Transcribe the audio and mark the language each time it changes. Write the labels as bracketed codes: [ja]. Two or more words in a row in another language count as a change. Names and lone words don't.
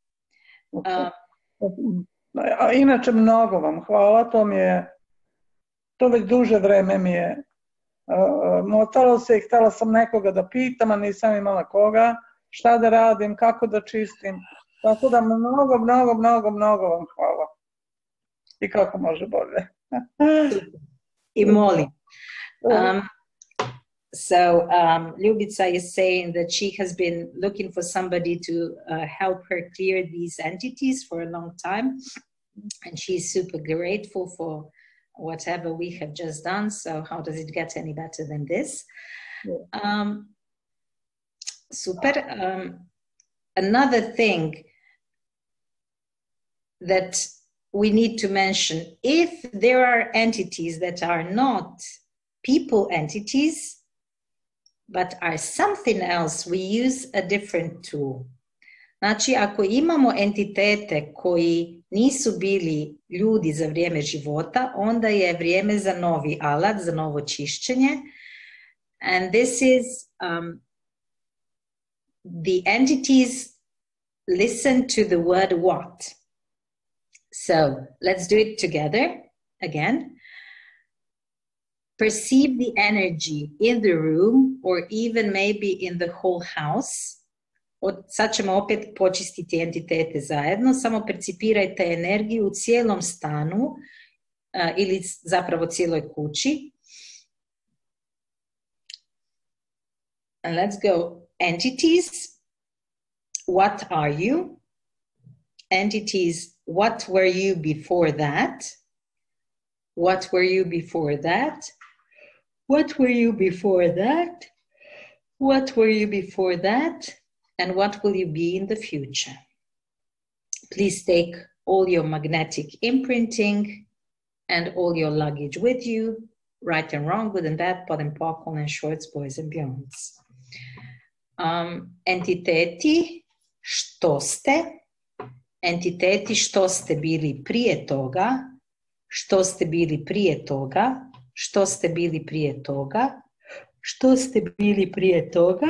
[hr] A inače mnogo vam hvala, to već duže vreme mi je motalo se i htjela sam nekoga da pitam, a nisam imala koga, šta da radim, kako da čistim, tako da mnogo vam hvala. I kako može bolje. I molim. [en] So Ljubica is saying that she has been looking for somebody to help her clear these entities for a long time. And she's super grateful for whatever we have just done. So how does it get any better than this? Super. Another thing that we need to mention, if there are entities that are not people entities, but are something else, we use a different tool. [hr] Znači, ako imamo entitete koji nisu bili ljudi za vrijeme života, onda je vrijeme za novi alat, za novo čišćenje. [en] And this is the entities listen to the word what. So let's do it together again. Perceive the energy in the room or even maybe in the whole house. [hr] Sad ćemo opet počistiti entitete zajedno, samo percipirajte energiju u cijelom stanu ili zapravo cijeloj kući. [en] And let's go. Entities, what are you? Entities, what were you before that? What were you before that? What were you before that? What were you before that? And what will you be in the future? Please take all your magnetic imprinting and all your luggage with you, right and wrong, good and bad, pot and popcorn and shorts, boys and beyonds. [hr] Entiteti, što ste? Entiteti, što ste bili prije toga? Što ste bili prije toga? Što ste bili prije toga? Što ste bili prije toga?